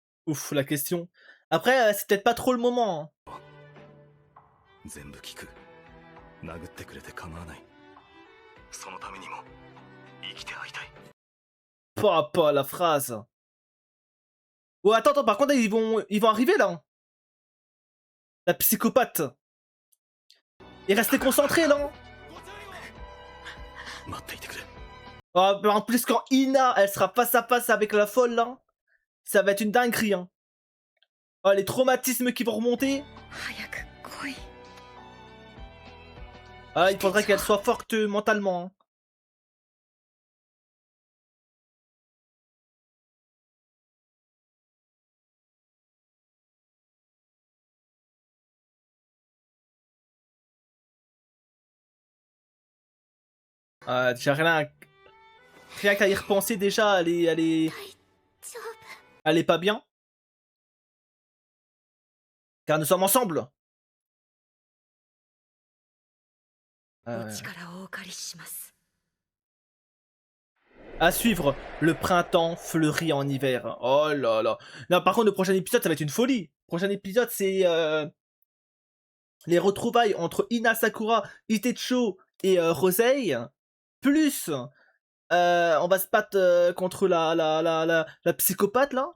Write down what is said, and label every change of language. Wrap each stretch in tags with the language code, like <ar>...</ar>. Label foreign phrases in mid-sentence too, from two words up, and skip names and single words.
<fr>Ouf, la question. Après, c'est peut-être pas trop le moment. Hein.</fr> <ja>全部聞く。殴ってくれて構わない。そのためにも生きて会いたい。</ja> <fr>Pas la phrase. Oh, attends, par contre, ils vont arriver là. Hein. La psychopathe. Et restez concentrés là. Hein.</fr> <ja>待っていてくれ。</ja> <fr>Oh, mais en plus, quand Ina, elle sera face à face avec la folle là, ça va être une dinguerie. Hein. Oh, les traumatismes qui vont remonter.</fr> <ja>早く来い。</ja> <fr>Ah, il faudrait qu'elle soit forte mentalement. Hein. Déjà rien qu'à y repenser déjà, elle est</fr> <ja>丈夫。</ja> <fr>elle est pas bien. Car nous sommes ensemble.</fr> <ja>お力をお借りします。</ja> <fr>À suivre, le printemps fleurit en hiver. Oh là là. Non, par contre, le prochain épisode, ça va être une folie. Le prochain épisode, c'est les retrouvailles entre Ina Sakura, Itecho et Rosei. Plus, on va se battre contre la psychopathe là.</fr>